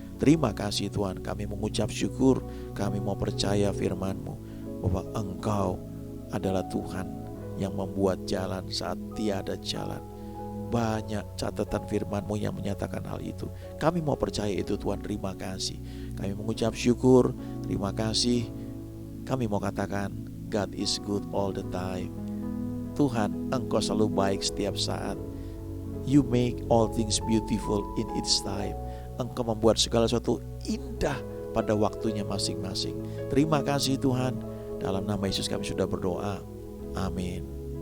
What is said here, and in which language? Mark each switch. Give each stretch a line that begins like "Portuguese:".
Indonesian: Terima kasih Tuhan, kami mengucap syukur, kami mau percaya firman-Mu bahwa Engkau adalah Tuhan yang membuat jalan saat tiada jalan. Banyak catatan firman-Mu yang menyatakan hal itu. Kami mau percaya itu Tuhan, terima kasih. Kami mengucap syukur, terima kasih. Kami mau katakan
English: God is good all the time.
Indonesian: Tuhan, Engkau selalu baik setiap saat.
English: You make all things beautiful in its time.
Indonesian: Engkau membuat segala sesuatu indah pada waktunya masing-masing. Terima kasih Tuhan. Dalam nama Yesus kami sudah berdoa. Amin.